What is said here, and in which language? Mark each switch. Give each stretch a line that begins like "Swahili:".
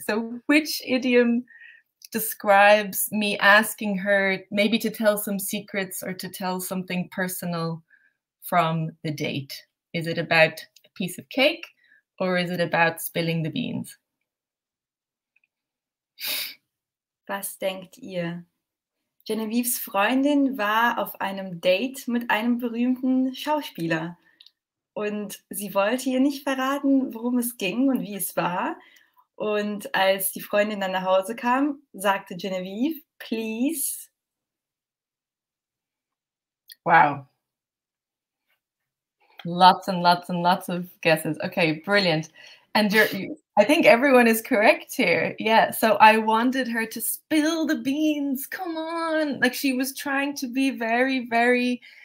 English: So which idiom describes me asking her maybe to tell some secrets or to tell something personal from the date? Is it about a piece of cake or is it about spilling the beans?
German: Was denkt ihr? Genevieves Freundin war auf einem Date mit einem berühmten Schauspieler und sie wollte ihr nicht verraten, worum es ging und wie es war. Und als die Freundin dann nach Hause kam, sagte Genevieve, please.
English: Wow. Lots and lots and lots of guesses. Okay, brilliant. And I think everyone is correct here. Yeah, so I wanted her to spill the beans. Come on. Like she was trying to be very, very